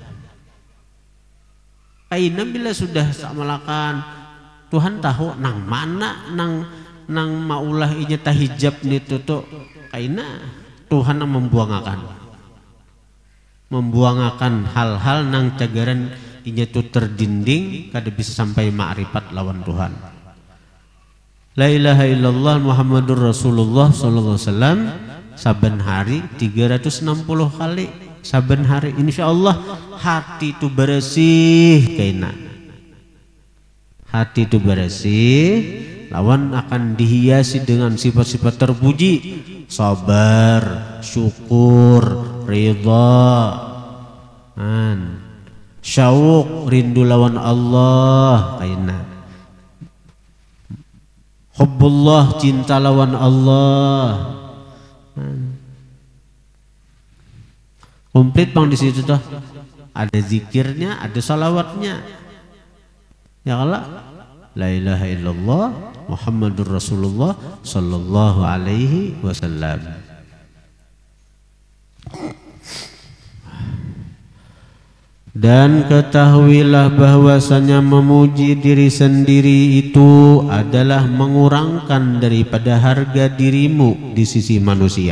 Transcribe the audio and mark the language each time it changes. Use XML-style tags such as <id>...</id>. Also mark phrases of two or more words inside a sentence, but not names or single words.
<bjn>Aina bila sudah samalakan Tuhan tahu nang mana nang maulah inya tahijab nih tuh aina Tuhan yang membuangakan hal-hal nang cagaran inya tuh terdinding kada bisa sampai ma'rifat lawan Tuhan.</bjn> <ar>لا إله إلا الله محمد رسول الله صلى الله عليه وسلم</ar> <bjn>saben hari 360 kali saben hari, insyaallah hati itu bersih kaina. Hati itu bersih lawan akan dihiasi dengan sifat-sifat terpuji, sabar, syukur, ridha, syauq, rindu lawan Allah kaina. Hubbullah, cinta lawan Allah. Komplit bang di situ tuh. Ada zikirnya, ada salawatnya.</bjn> <ar>يا الله لا إله إلا الله محمد رسول الله صلى الله عليه وسلم.</ar> <id>Dan ketahuilah bahwasanya memuji diri sendiri itu adalah mengurangkan daripada harga dirimu di sisi manusia.</id>